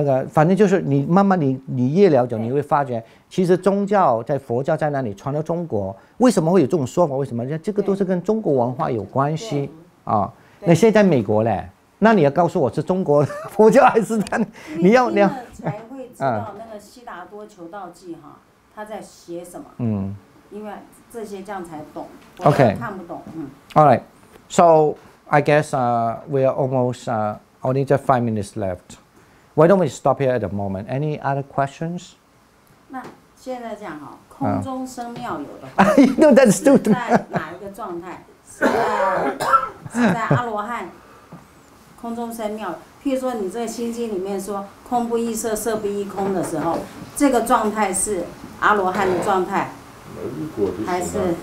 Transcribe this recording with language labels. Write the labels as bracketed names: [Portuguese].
[Chinese] 反正就是你慢慢你越了解，你会发觉，其实宗教在佛教在那里传到中国，为什么会有这种说法？为什么？这个都是跟中国文化有关系啊。那现在美国嘞，那你要告诉我是中国佛教还是那？你要才会知道那个悉达多求道记哈，他在写什么？因为这些这样才懂。OK， 看不懂。 [English] All right, so I guess we are almost. Only just 5 minutes left. Why don't we stop here at the moment? Any other questions? [Chinese] 那现在这样哈，空中生妙有的。 [English] No, that's too. [Chinese] 在哪一个状态？是在阿罗汉空中生妙。譬如说，你这个心经里面说“空不异色，色不异空”的时候，这个状态是阿罗汉的状态，还是